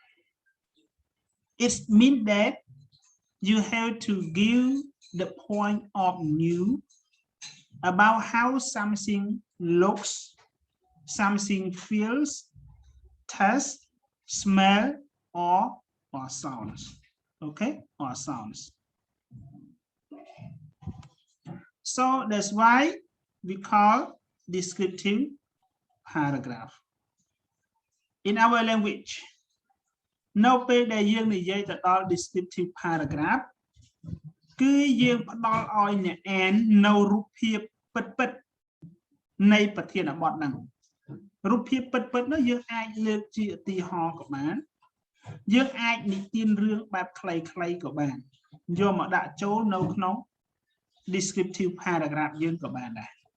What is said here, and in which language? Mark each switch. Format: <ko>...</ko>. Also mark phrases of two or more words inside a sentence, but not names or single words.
<en>It means that you have to give the point of view about how something looks, something feels, tastes, smell, or sounds. Okay, or sounds. So that's why we call descriptive paragraph. In our language, no</en> <km>ពេលដែលយើងនិយាយទៅដល់</km> <en>descriptive paragraph</en> <km>គឺយើងផ្ដល់ឲ្យអ្នកអាននៅរូបភាពពិតៗនៃប្រធានបទហ្នឹងរូបភាពពិតៗនោះយើងអាចលើកជាឧទាហរណ៍ក៏បានយើងអាចនិទានរឿងបែបខ្លីៗក៏បានយកមកដាក់ចូលនៅក្នុង</km> <en>descriptive paragraph</en> <km>យើងក៏បានដែរ</km>